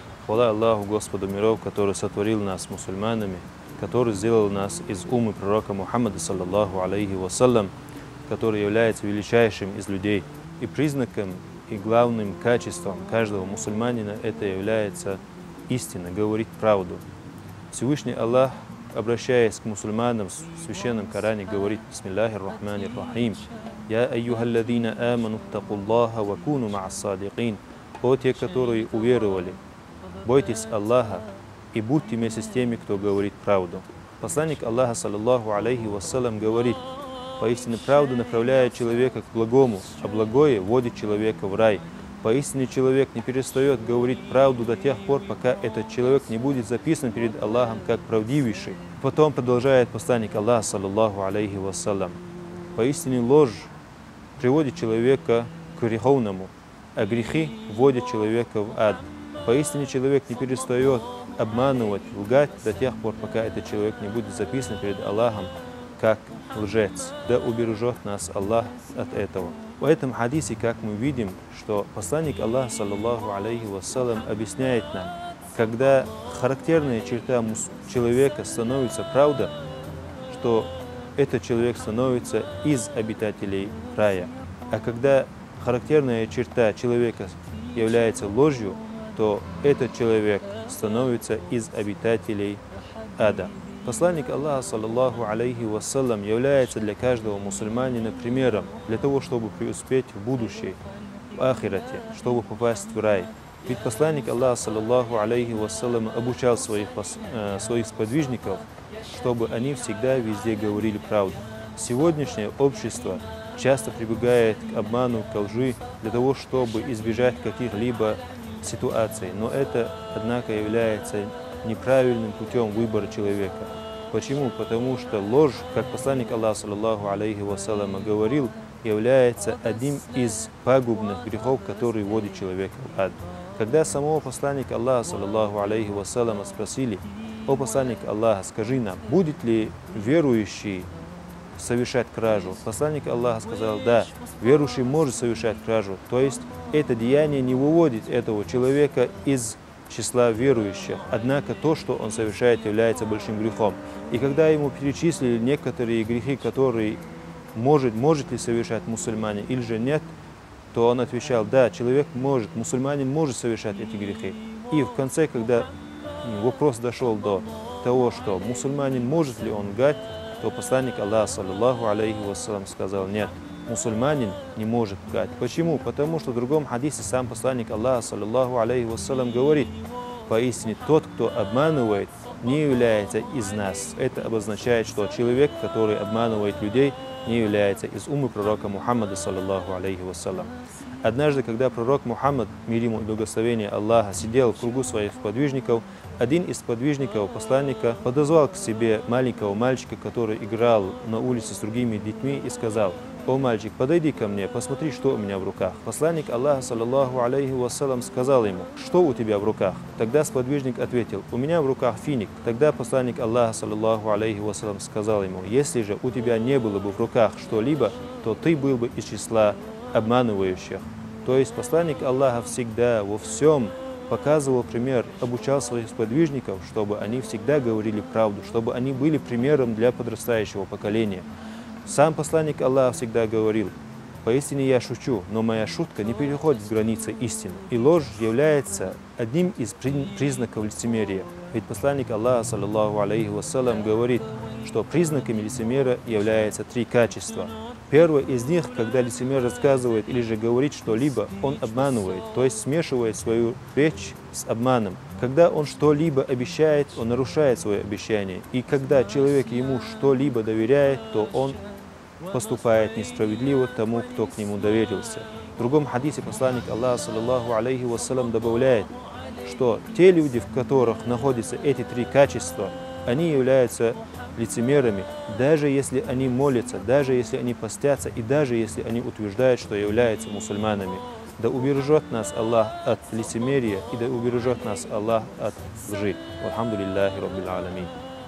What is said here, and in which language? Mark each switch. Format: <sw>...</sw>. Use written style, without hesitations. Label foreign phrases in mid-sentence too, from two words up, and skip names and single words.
<ru>Хвала Аллаху, Господу миров, который сотворил нас мусульманами, который сделал нас из уммы пророка Мухаммада,</ru> <ar>صلى الله عليه وسلم,</ar> <ru>который является величайшим из людей. И признаком и главным качеством каждого мусульманина это является истина, говорить правду. Всевышний Аллах, обращаясь к мусульманам в священном Коране, говорит:</ru> <ar>«بسم الله الرحمن الرحيم. يا أيها الذين آمنوا اتقوا الله وكونوا مع الصادقين».</ar> <ru>О те, которые уверовали, бойтесь Аллаха и будьте вместе с теми, кто говорит правду. Посланник Аллаха,</ru> <ar>صلى الله عليه وسلم,</ar> <ru>говорит: поистине правда направляет человека к благому, а благое вводит человека в рай. Поистине человек не перестает говорить правду до тех пор, пока этот человек не будет записан перед Аллахом как правдивейший. Потом продолжает посланник Аллаха,</ru> <ar>صلى الله عليه وسلم:</ar> <ru>поистине ложь приводит человека к греховному, а грехи вводят человека в ад. Поистине человек не перестает обманывать, лгать до тех пор, пока этот человек не будет записан перед Аллахом как лжец. Да убережет нас Аллах от этого. В этом хадисе, как мы видим, что посланник Аллаха,</ru> <ar>صلى الله عليه وسلم,</ar> <ru>объясняет нам, когда характерная черта человека становится правда, что этот человек становится из обитателей рая. А когда характерная черта человека является ложью, то этот человек становится из обитателей ада. Посланник Аллаха,</ru> <ar>صلى الله عليه وسلم,</ar> <ru>является для каждого мусульманина примером для того, чтобы преуспеть в будущем, в ахирате, чтобы попасть в рай. Ведь посланник Аллаха,</ru> <ar>صلى الله عليه وسلم,</ar> <ru>обучал своих сподвижников, чтобы они всегда везде говорили правду. Сегодняшнее общество часто прибегает к обману, к лжи для того, чтобы избежать каких-либо ситуаций. Но это, однако, является неправильным путем выбора человека. Почему? Потому что ложь, как посланник Аллаха,</ru> <ar>صلى الله عليه وسلم,</ar> <ru>говорил, является одним из пагубных грехов, который вводит человека в ад. Когда самого посланника Аллаха,</ru> <ar>صلى الله عليه وسلم,</ar> <ru>спросили: «О посланник Аллаха, скажи нам, будет ли верующий совершать кражу?» Посланник Аллаха сказал: да, верующий может совершать кражу, то есть это деяние не выводит этого человека из числа верующих, однако то, что он совершает, является большим грехом. И когда ему перечислили некоторые грехи, которые может ли совершать мусульманин или же нет, то он отвечал: да, человек может, мусульманин может совершать эти грехи. И в конце, когда вопрос дошел до того, что мусульманин может ли он лгать, то посланник Аллаха,</ru> <ar>صلى الله عليه وسلم,</ar> <ru>сказал: нет, мусульманин не может лгать. Почему? Потому что в другом хадисе сам посланник Аллаха,</ru> <ar>صلى الله عليه وسلم,</ar> <ru>говорит: поистине тот, кто обманывает, не является из нас. Это обозначает, что человек, который обманывает людей, не является из уммы пророка Мухаммада,</ru> <ar>صلى الله عليه وسلم.</ar> <ru>Однажды, когда пророк Мухаммад, мир ему и благословение Аллаха, сидел в кругу своих сподвижников, один из сподвижников посланника подозвал к себе маленького мальчика, который играл на улице с другими детьми, и сказал: «О мальчик, подойди ко мне, посмотри, что у меня в руках». Посланник Аллаха,</ru> <ar>صلى الله عليه وسلم,</ar> <ru>сказал ему: «Что у тебя в руках?» Тогда сподвижник ответил: «У меня в руках финик». Тогда посланник Аллаха,</ru> <ar>صلى الله عليه وسلم,</ar> <ru>сказал ему: «Если же у тебя не было бы в руках что-либо, то ты был бы из числа обманывающих». То есть посланник Аллаха всегда во всем показывал пример, обучал своих сподвижников, чтобы они всегда говорили правду, чтобы они были примером для подрастающего поколения. Сам посланник Аллаха всегда говорил: «Поистине я шучу, но моя шутка не переходит границы истины». И ложь является одним из признаков лицемерия. Ведь посланник Аллаха,</ru> <ar>صلى الله عليه وسلم,</ar> <ru>говорит, что признаками лицемера являются три качества. Первое из них, когда лицемер рассказывает или же говорит что-либо, он обманывает, то есть смешивает свою речь с обманом. Когда он что-либо обещает, он нарушает свое обещание. И когда человек ему что-либо доверяет, то он поступает несправедливо тому, кто к нему доверился. В другом хадисе посланник Аллаха,</ru> <ar>صلى الله عليه وسلم,</ar> <ru>добавляет, что те люди, в которых находятся эти три качества, они являются лицемерами, даже если они молятся, даже если они постятся и даже если они утверждают, что являются мусульманами. Да убережет нас Аллах от лицемерия и да убережет нас Аллах от лжи.</ru> <ar>الحمد لله رب العالمين.</ar>